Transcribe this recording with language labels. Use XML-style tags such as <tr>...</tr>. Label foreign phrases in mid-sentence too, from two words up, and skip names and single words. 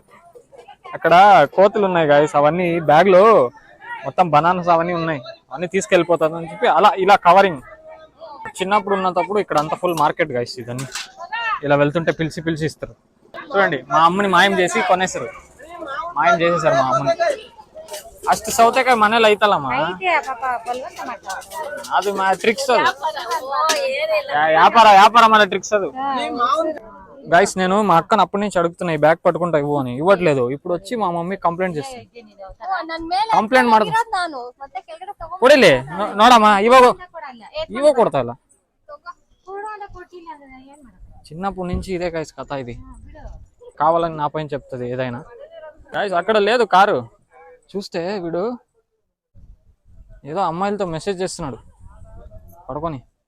<te>అక్కడ కోతులు ఉన్నాయి గాయస్, అవన్నీ బ్యాగ్ లో మొత్తం బనానాస్ అవన్నీ ఉన్నాయి, అవన్నీ తీసుకెళ్ళిపోతాను అని చెప్పి అలా ఇలా కవరింగ్. చిన్నప్పుడు ఉన్నప్పుడు ఇక్కడ అంతా ఫుల్ మార్కెట్ గాయస్. ఇదన్నీ ఇలా వెళ్తుంటే పిలిచి పిలిచి ఇస్తారు. చూడండి మా అమ్మని మాయం చేసి కొనేసారు, మాయం చేసేసారు మా అమ్మని.</te> <kn>అಷ್ಟು ಸೌತೆಕಾಯಿ ಮನೇಲಿ ಐತಲ್ಲಮ್ಮ, ಅದು ಟ್ರಿಕ್ಸ್, ಅದು</kn> <te>వ్యాపార మన ట్రిక్స్. అది గైస్ నేను మా అక్కను అప్పటి నుంచి అడుగుతున్నా ఈ బ్యాగ్ పట్టుకుంటా ఇవ్వు అని, ఇవ్వట్లేదు. ఇప్పుడు వచ్చి మా మమ్మీ కంప్లైంట్ చేస్తుంది.</te> <kn>ಕಂಪ್ಲೇಂಟ್ ಮಾಡ ಕೊಡಿಲಿ ನೋಡಮ್ಮ,</kn> <te>ఇవో కొడతా ఇలా. చిన్నప్పటి నుంచి ఇదే గైస్ కథ. ఇది కావాలని నా పైన చెప్తుంది ఏదైనా. గైస్ అక్కడ లేదు కారు. చూస్తే వీడు ఏదో అమ్మాయిలతో మెసేజ్ చేస్తున్నాడు పడుకొని.</te>